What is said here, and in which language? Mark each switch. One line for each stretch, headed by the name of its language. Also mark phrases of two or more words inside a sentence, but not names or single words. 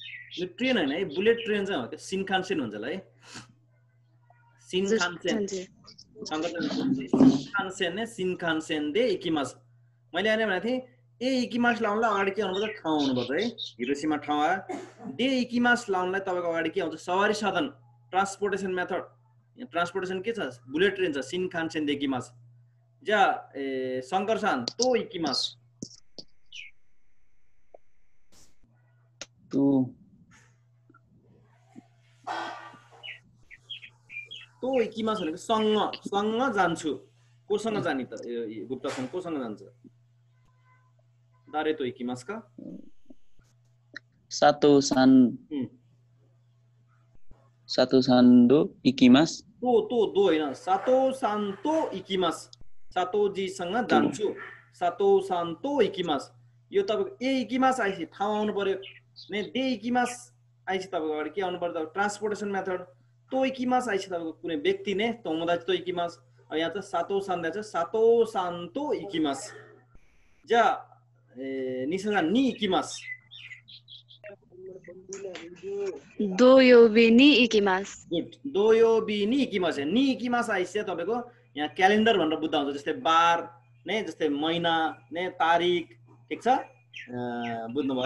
Nepali: यो ट्रेन हैन है
English: bullet train
Nepali: चाहिँ हो के सिनखानसेन भन्छ ल है सिनखानसेन सिनखानसेन ने
Japanese: 新幹線で行きます
Nepali: मैले अनि भनेको थिएँ
Japanese: へ行きます
Nepali: लाउनलाई अगाडि के आउनुपर्छ ठाउँ आउनुपर्छ है हिरोसिमा ठाउँ आयो
Japanese: で行きます
Nepali: लाउनलाई तपाईको अगाडि के आउँछ सवारी साधन
English: transportation method
Nepali: यहाँ ट्रान्सपोर्टेसन के छ
English: bullet train
Nepali: छ
Japanese: 新幹線で行きます じゃ シャンカルさん と行きますと行きます
Nepali: भनेको सँग जान्छु कोसँग जानी त यो गुप्तासँग कोसँग जान्छ
Japanese: 誰と行きますか佐藤さんと行きます
Nepali: तो दो हैन
Japanese: 佐藤さんと行きます
Nepali: सातो जी सँग जान्छु
Japanese: 佐藤さんと行きます
Nepali: यो तपाईको
Japanese: へ行きます
Nepali: आइछि ठाउँ आउनु पर्यो
Japanese: ね で行きます
Nepali: आइछि तपाईको अगाडि के आउनु पर्यो
English: transportation method
Japanese: と行きます
Nepali: आइछि तपाईको कुनै व्यक्ति ने
Japanese: 友達と行きます
Nepali: अब यहाँ चाहिँ सातो सान्दा चाहिँ
Japanese: 佐藤さんと行きます じゃ 西さん に行きます土曜日に行きます
Nepali: गुड
Japanese: 土曜日に行きます に行きます
Nepali: आइछि तपाईको यहाँ क्यालेन्डर भनेर बुझ्दा हुन्छ जस्तै बार ने जस्तै महिना ने तारिख ठीक छ बुझ्नु भयो